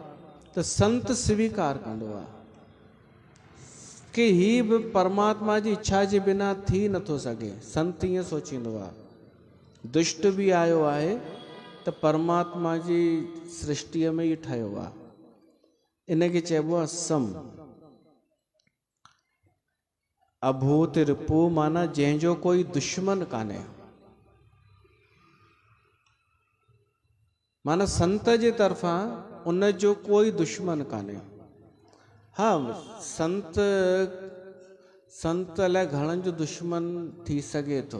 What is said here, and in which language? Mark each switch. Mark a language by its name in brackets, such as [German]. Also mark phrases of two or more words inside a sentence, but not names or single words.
[Sindhi] त संत स्वीकार कंदो आहे कि ही बि परमात्मा जी इच्छा जे बिना थी नथो सघे। संत ईअं सोचींदो आहे। दुष्ट बि आयो आहे त परमात्मा जी सृष्टिअ में ई ठहियो आहे। इनखे चइबो आहे सम। [Sanskrit] अभूत रिपु [Sindhi] माना जंहिंजो कोई दुश्मन कान्हे। माना संत जे तरफ़ां उनजो कोई दुश्मन कान्हे। हाँ, संत अलाए घणनि जो दुश्मन थी सघे थो।